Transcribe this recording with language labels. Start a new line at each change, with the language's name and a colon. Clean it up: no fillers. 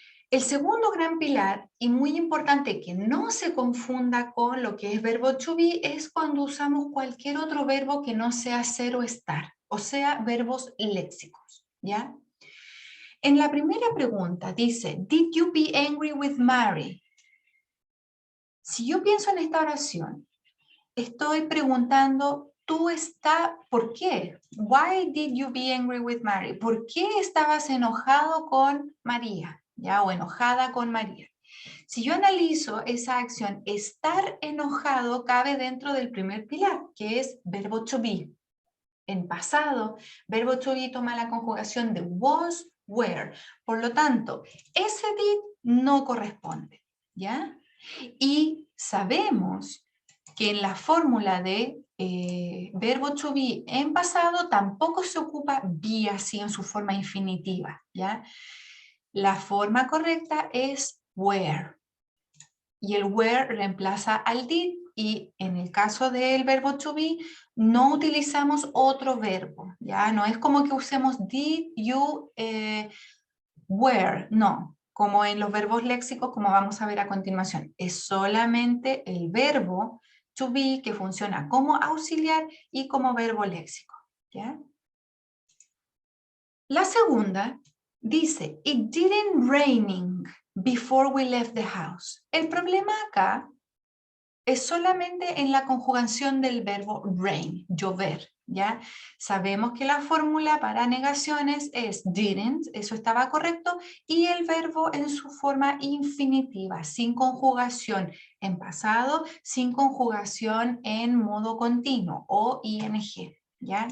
Spanish: El segundo gran pilar, y muy importante que no se confunda con lo que es verbo to be, es cuando usamos cualquier otro verbo que no sea ser o estar, o sea, verbos léxicos, ¿ya? En la primera pregunta dice,
English: did you be angry with Mary?
Spanish: Si yo pienso en esta oración, estoy preguntando, ¿por qué?
English: Why did you be angry with Mary?
Spanish: ¿Por qué estabas enojado con María? ¿Ya? O enojada con María. Si yo analizo esa acción, estar enojado cabe dentro del primer pilar, que es verbo to be. En pasado, verbo to be toma la conjugación de was, where. Por lo tanto, ese did no corresponde, ¿ya? Y sabemos que en la fórmula de verbo to be en pasado tampoco se ocupa be así en su forma infinitiva, ¿ya? La forma correcta es where. Y el where reemplaza al did, y en el caso del verbo to be no utilizamos otro verbo, ¿ya? No es como que usemos did, you, were, no, como en los verbos léxicos, como vamos a ver a continuación. Es solamente el verbo to be que funciona como auxiliar y como verbo léxico, ¿ya? La segunda dice,
English: it didn't raining before we left the house.
Spanish: El problema acá es solamente en la conjugación del verbo rain, llover, ¿ya? Sabemos que la fórmula para negaciones es didn't, eso estaba correcto, y el verbo en su forma infinitiva, sin conjugación en pasado, sin conjugación en modo continuo o ing, ¿ya?